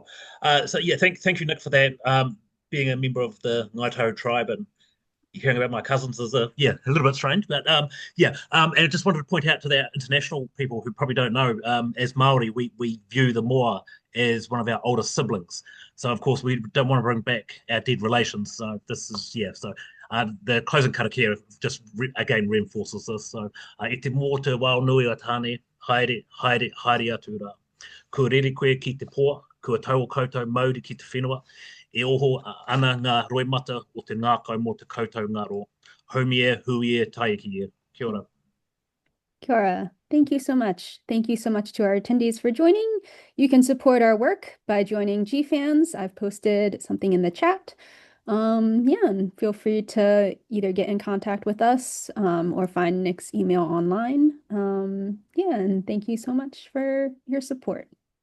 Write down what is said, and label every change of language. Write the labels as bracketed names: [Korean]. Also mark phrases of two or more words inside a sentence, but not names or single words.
[English] So yeah, thank you, Nick, for that. Being a member of the Ngaitaru tribe and hearing about my cousins is a little bit strange, but and I just wanted to point out to the international people who probably don't know, as Maori, we view the moa as one of our older siblings. So of course we don't want to bring back our dead relations. So this is so. The closing karakia just again reinforces this. [Māori] So e te mō te wao nui o tāne, haere atu rā. Kua rere koe ki te poa, kua tau o koutou mauri ki te whenua, e oho ana ngā roimata o te ngākau mō te koutou ngaro. Haumie, huie, taiki e. Kia ora. Kia ora. [English] Thank you so much. Thank you so much to our attendees for joining. You can support our work by joining GFANS. I've posted something in the chat. And feel free to either get in contact with us or find Nick's email online. And thank you so much for your support.